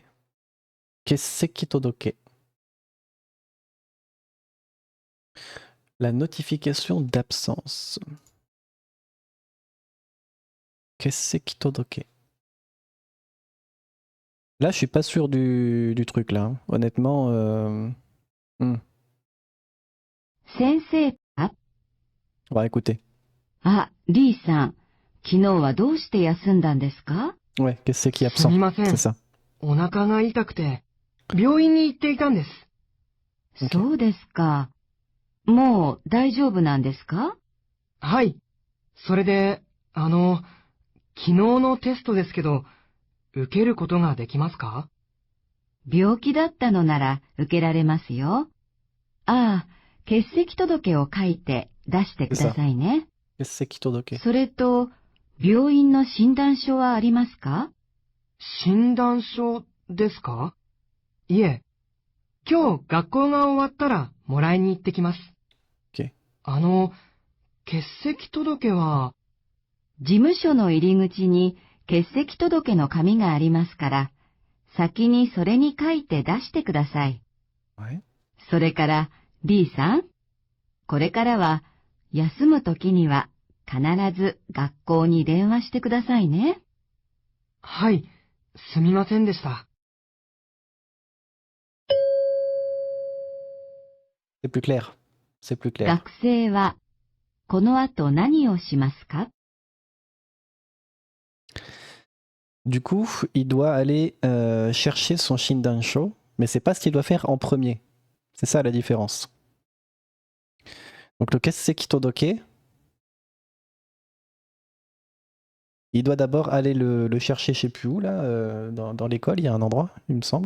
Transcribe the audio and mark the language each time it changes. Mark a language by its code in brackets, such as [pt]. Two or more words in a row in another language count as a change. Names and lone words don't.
[ja] 欠席届. [fr] La notification d'absence. [ja] 欠席届. [fr] Là, je suis pas sûr du truc là. Honnêtement. Hmm. [ja] 先生、 [fr] On va écouter. [ja] あ、リーさん、昨日はどうして休んだんですか？ [fr] Ouais, qu'est-ce que c'est qui est [ja] す [fr] absent? [ja] みません。 [fr] C'est ça. [ja] お腹が痛くて、病院に行っていたんです。 [fr] OK [ja] そうですか。もう大丈夫なんですか？はい。それで、昨日のテストですけど、受けることができますか？病気だったのなら受けられますよ。ああ、欠席届を書いて出してくださいね。 [fr] Qu'est-ce que c'est qui todoke? [ja] それと、病院の診断書はありますか？診断書ですか？いえ。今日学校が終わったらもらいに行ってきます。 [fr] OK [ja] 欠席届は、事務所の入り口に欠席届の紙がありますから、先にそれに書いて出してください。 [fr] Ouais. [ja] それから、D さん、これからは、休むときには必ず学校に電話してくださいね。はい、すみませんでした。 [fr] C'est plus clair. C'est plus clair. [ja] 学生は、この後何をしますか？ [fr] Du coup, il doit aller chercher son Shindansho, mais c'est pas ce qu'il doit faire en premier. C'est ça la différence. Donc le [ja] 欠席届, [fr] il doit d'abord aller le chercher je sais plus où, là, dans l'école, il y a un endroit, il me semble.